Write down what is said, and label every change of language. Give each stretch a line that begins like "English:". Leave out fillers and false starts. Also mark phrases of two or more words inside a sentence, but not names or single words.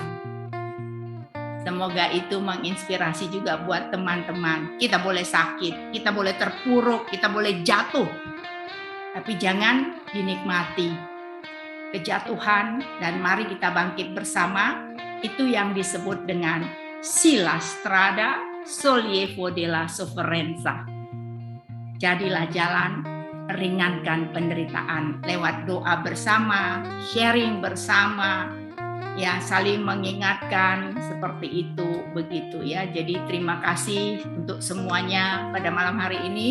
Indonesian: Semoga itu menginspirasi juga buat teman-teman. Kita boleh sakit, kita boleh terpuruk, kita boleh jatuh. Tapi jangan dinikmati kejatuhan, dan mari kita bangkit bersama. Itu yang disebut dengan
Italian: sila strada sollievo della sofferenza.
Indonesian: Jadilah jalan, ringankan penderitaan lewat doa bersama, sharing bersama, ya saling mengingatkan seperti itu begitu ya. Jadi terima kasih untuk semuanya pada malam hari ini.